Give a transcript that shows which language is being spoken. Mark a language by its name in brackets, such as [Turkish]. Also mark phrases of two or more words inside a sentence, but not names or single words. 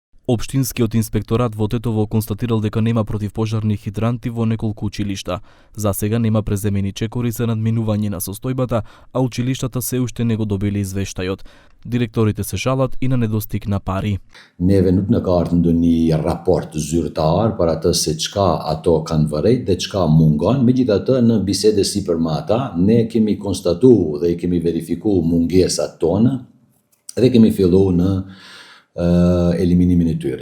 [Macedonian] Општинскиот инспекторат во Тетово констатирал дека нема противпожарни хидранти во неколку училишта. За сега нема преземени чекори за надминување на состојбата, а училиштата се уште не го добили извештајот. Директорите се жалат и на недостиг на пари. [Albanian] Neve nuk në ka ardhur ndonjë raport zyrtar për atë se çka ato kanë vërejt dhe çka mungon. Megjithatë, në bisede sipër me ata, ne kemi konstatuar dhe i kemi verifikuar mungesat tona dhe kemi filluar në eliminimin e tyre.